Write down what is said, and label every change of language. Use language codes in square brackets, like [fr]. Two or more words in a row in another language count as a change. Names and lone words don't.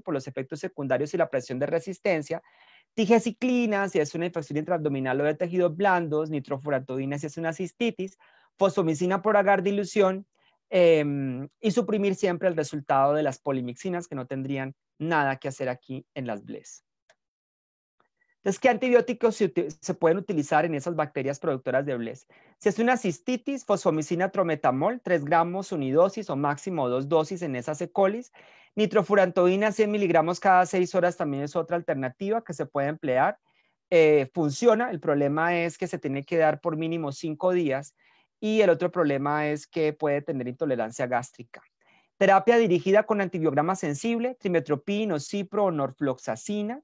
[es] Por los efectos secundarios y la presión de resistencia. Tigeciclina, si es una infección intraabdominal o de tejidos blandos, nitrofurantoína, si es una cistitis, fosfomicina por agar dilución, y suprimir siempre el resultado de las polimixinas que no tendrían nada que hacer aquí en las BLES. Entonces, ¿qué antibióticos se pueden utilizar en esas bacterias productoras de BLES? Si es una cistitis, fosfomicina trometamol, 3 gramos unidosis o máximo 2 dosis en esas E. colis. Nitrofurantoína, 100 miligramos cada 6 horas también es otra alternativa que se puede emplear. Funciona, el problema es que se tiene que dar por mínimo 5 días y el otro problema es que puede tener intolerancia gástrica. Terapia dirigida con antibiograma sensible, trimetoprim, cipro o norfloxacina.